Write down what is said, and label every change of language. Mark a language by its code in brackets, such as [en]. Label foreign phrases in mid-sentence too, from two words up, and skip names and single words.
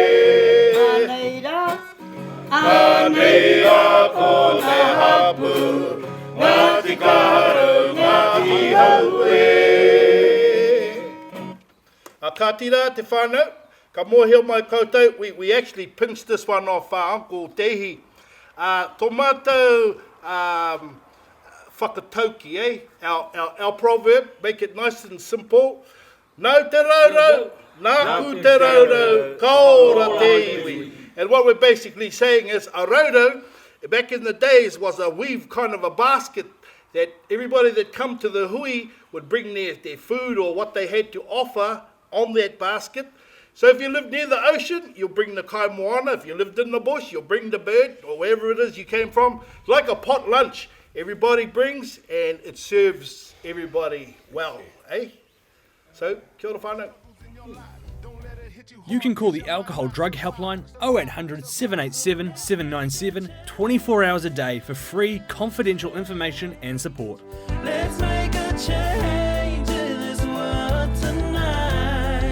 [mi] Anei ako ngā hapu, Ngāti Kara, Ngāti Haue. Ka tira te whānau, ka mōhio mai koutou, [en] we actually pinched this one off Uncle Tehi. [mi] Tō mātou whakatauki, eh? [en] Our proverb, make it nice and simple. [mi] Nau te raurau, nāku te raurau, kaora te iwi. [en] And what we're basically saying is a raurau, back in the days, was a weave kind of a basket that everybody that come to the hui would bring their food or what they had to offer on that basket. So if you lived near the ocean, you'll bring the [mi] kai moana. [en] If you lived in the bush, you'll bring the bird or wherever it is you came from. It's like a pot lunch. Everybody brings and it serves everybody well, eh? So, [mi] kia ora whānau. [en] You can call the Alcohol Drug Helpline 0800 787 797 24 hours a day for free confidential information and support. Let's make a change in this world tonight.